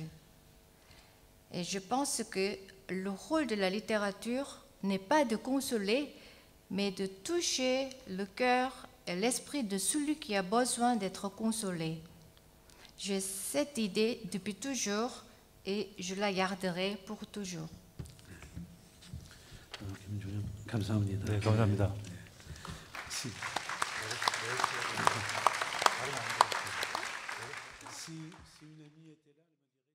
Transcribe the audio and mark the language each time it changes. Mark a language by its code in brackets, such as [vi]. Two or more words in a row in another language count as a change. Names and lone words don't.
[fr] Et je pense que le rôle de la littérature n'est pas de consoler, mais de toucher le cœur et l'esprit de celui qui a besoin d'être consolé. J'ai cette idée depuis toujours et je la garderai pour toujours. [ko] 김준혁, 감사합니다. 네, 감사합니다. [fr] Si, si une amie était là,